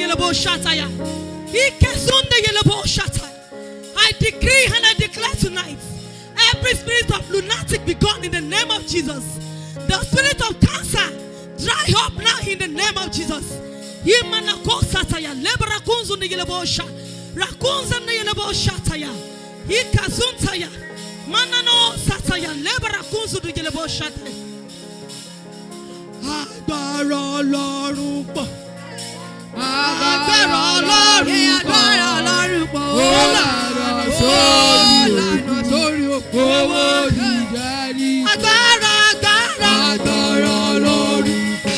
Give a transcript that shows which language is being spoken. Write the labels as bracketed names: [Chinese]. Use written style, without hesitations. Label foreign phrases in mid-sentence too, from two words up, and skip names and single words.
[English] I decree and I declare tonight, every spirit of lunatic be gone in the name of Jesus. The spirit of cancer, dry up now in the name of Jesus. Manano sataya lebara kunzu du gelebo shata. [Yoruba] Agbára Ọlọ́run pọ̀. Agbára Ọlọ́run pọ̀. Ó lànà sórí òkú owó ìjẹ́rí. Agbára Ọlọ́run pọ̀.